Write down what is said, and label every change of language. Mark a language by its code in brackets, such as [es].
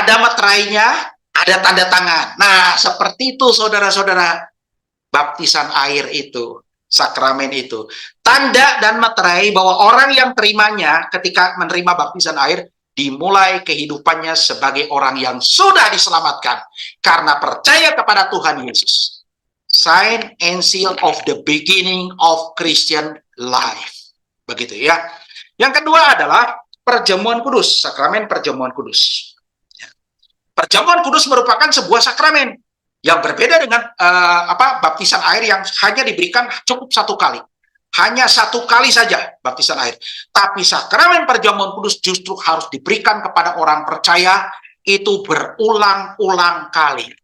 [id] Ada meterainya, ada tanda tangan. Nah, seperti itu saudara-saudara. Baptisan air itu, sakramen itu. Tanda dan meterai bahwa orang yang terimanya ketika menerima baptisan air, dimulai kehidupannya sebagai orang yang sudah diselamatkan karena percaya kepada Tuhan Yesus. [en] Sign and seal of the beginning of Christian life. [id] Begitu ya. Yang kedua adalah perjamuan kudus, sakramen perjamuan kudus. Perjamuan kudus merupakan sebuah sakramen yang berbeda dengan baptisan air yang hanya diberikan cukup 1 kali. Hanya 1 kali saja baptisan air. Tapi sakramen perjamuan kudus justru harus diberikan kepada orang percaya itu berulang-ulang kali.